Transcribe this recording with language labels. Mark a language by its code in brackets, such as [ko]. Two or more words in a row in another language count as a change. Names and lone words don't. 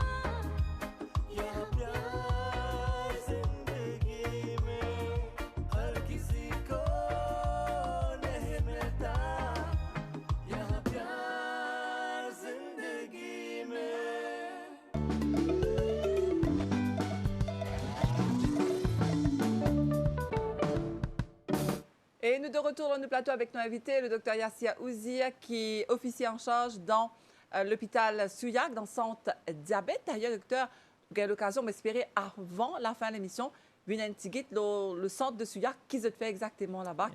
[hi] यहाँ प्यार जिंदगी में, हर किसी को नहीं मिलता यहाँ प्यार जिंदगी में। [fr] Et nous de retour dans le plateau avec nos invités, le docteur Yassia Ouzia, qui est officier en charge dans l'hôpital Souillac, dans le centre diabète. D'ailleurs, docteur, vous avez l'occasion d'espérer avant la fin de l'émission, venir le centre de Souillac, qui se fait exactement là-bas,